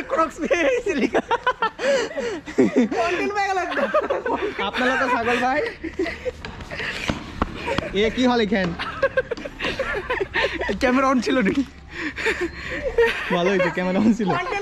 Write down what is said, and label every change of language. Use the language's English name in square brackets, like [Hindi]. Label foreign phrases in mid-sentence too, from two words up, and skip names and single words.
[Assamese] আপোনালোকৰ ছাগল ভাই এ কি হ'ল এইখান [Bangla] ক্যামেরা অন ছিল নাকি ভালো হয়েছে ক্যামেরা অন ছিল